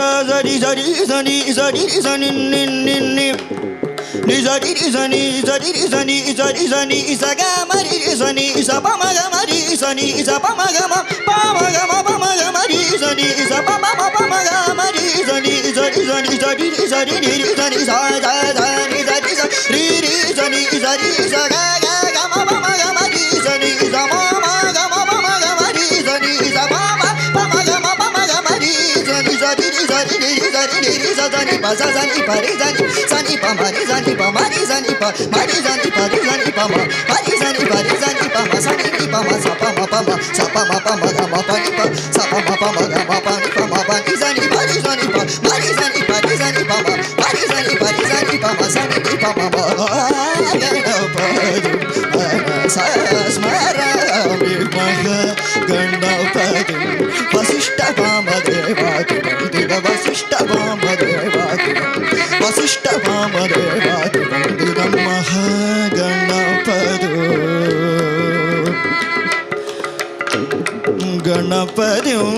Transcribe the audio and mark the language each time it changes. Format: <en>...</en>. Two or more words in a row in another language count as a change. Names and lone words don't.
<sa>zari zari zari zari zari ni ni ni ni zari zari zari zari zari zari isagamari zari isapama gamari zari isapama gama pama gama pama gamari zari isapama pama gamari zari zari zari zari zari zari zari zari zari zari zari isaga gama pama gamari zari isapama gama pama gamari zari isapama pama gama pama gamari zari zari zari zari zari zani pari zani zani pa mari zani pa mari zani pa mari zani pa zani pa ma mari zani pa zani pa ma sa pa ma pa ma ga ma pa ni pa sa pa ma pa ma ga ma pa ni pa ma pa ni zani pa mari zani pa zani pa ma mari zani pa ma zani pa ma ma ga na pa sa स्मरामि महा गणपति वसिष्ठ पम देवति वन्दित वसिष्ठ पम देवति वसिष्ठ पम देवति वन्दित महा गणपति गणपति</sa>